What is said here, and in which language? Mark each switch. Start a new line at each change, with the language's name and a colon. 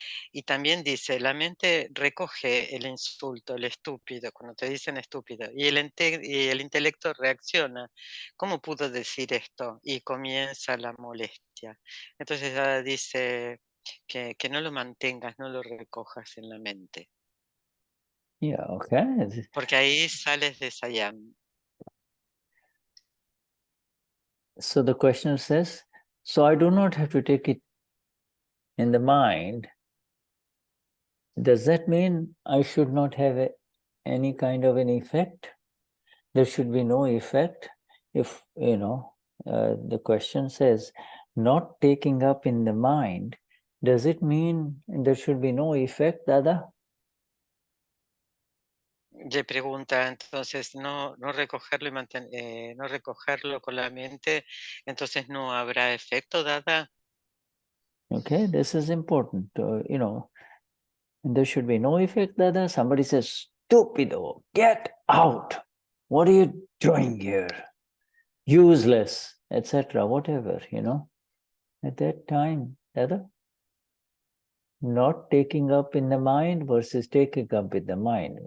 Spanish: Y también dice, la mente recoge el insulto, el estúpido, cuando te dicen estúpido, y el intelecto reacciona. ¿Cómo pudo decir esto? Y comienza la molestia. Entonces Dada dice que no lo mantengas, no lo recojas en la mente.
English: Yeah, okay.
Spanish: Porque ahí sales de Saiyam.
English: So the questioner says, so I do not have to take it in the mind. Does that mean I should not have any kind of an effect? There should be no effect. If, the question says, not taking up in the mind, does it mean there should be no effect, Dada?
Spanish: Le pregunta, entonces, no recogerlo y no recogerlo con la mente, entonces no habrá efecto, Dada.
English: Okay, this is important. There should be no effect, Dada. Somebody says, stupido, get out. What are you doing here? Useless, etc., whatever, At that time, Dada, not taking up in the mind versus taking up in the mind.